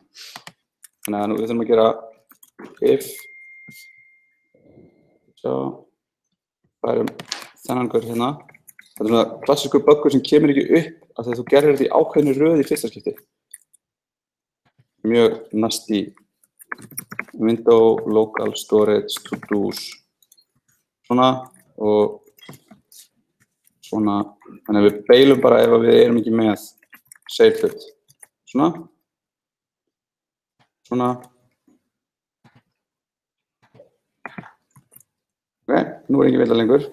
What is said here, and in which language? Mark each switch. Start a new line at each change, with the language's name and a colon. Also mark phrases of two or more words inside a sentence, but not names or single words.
Icelandic: Þannig að við þurfum að gera if, sjá, færum þennan gaur hérna. Þetta er svona klassískur buggur sem kemur ekki upp af því að þú gerir þetta í ákveðnu röð í fyrsta skipti. Mjög nasty.
English: Window, local storage, to-dos.
Icelandic: Svona og svona. Þannig að við beilum bara ef við erum ekki með save hlut. Svona. Svona. Ok, nú er ekki vilja lengur.